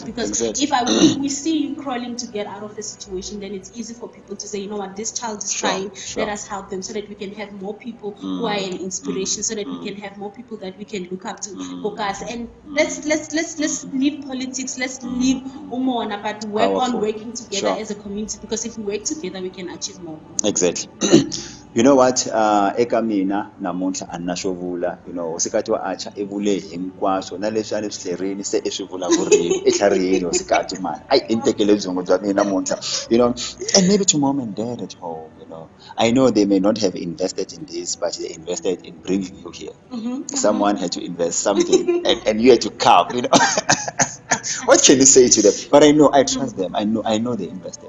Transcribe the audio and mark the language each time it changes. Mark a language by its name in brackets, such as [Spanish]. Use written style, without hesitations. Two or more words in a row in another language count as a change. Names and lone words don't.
[English] Because if we see you crawling to get out of the situation, then it's easy for people to say, you know what, this child is trying, let us help them, so that we can have more people who are an inspiration, so that we can have more people that we can look up to. And let's leave politics, let's leave umona, but work on working together as a community, because if we work together we can achieve more. Exactly. You know what, [Tsonga] eka mina namuntlha annashovula, [English] you know, [Tsonga] Hosikati wa Atchaar evule hinkwaswo na leswi a ni swi hlerini se i swi vulavurile etlhariheni Hosikati man. Ai i ni tekele byongo bya mina namuntlha, [English] you know. And maybe to mom and dad at home, you know, I know they may not have invested in this, but they invested in bringing you here. Someone had to invest something and you had to come, you know. What can you say to them? But I know, I trust them. I know they invested.